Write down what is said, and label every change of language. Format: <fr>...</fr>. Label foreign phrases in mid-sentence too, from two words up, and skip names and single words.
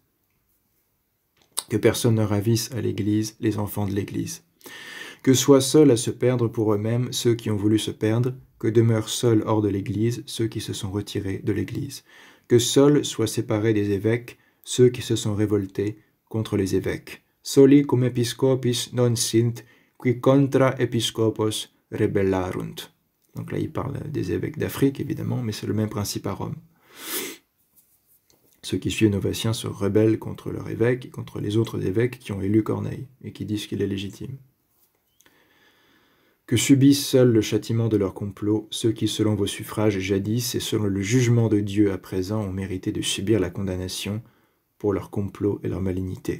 <fr>Que personne ne ravisse à l'Église les enfants de l'Église. Que soient seuls à se perdre pour eux-mêmes ceux qui ont voulu se perdre, que demeurent seuls hors de l'Église ceux qui se sont retirés de l'Église. Que seuls soient séparés des évêques ceux qui se sont révoltés contre les évêques.</fr> <la>Soli cum episcopis non sint, qui contra episcopos rebellarunt.</la> <fr>Donc là, il parle des évêques d'Afrique, évidemment, mais c'est le même principe à Rome. Ceux qui suivent Novatiens se rebellent contre leur évêque et contre les autres évêques qui ont élu Corneille et qui disent qu'il est légitime. Que subissent seuls le châtiment de leur complot ceux qui, selon vos suffrages jadis et selon le jugement de Dieu à présent, ont mérité de subir la condamnation pour leur complot et leur malignité.</fr>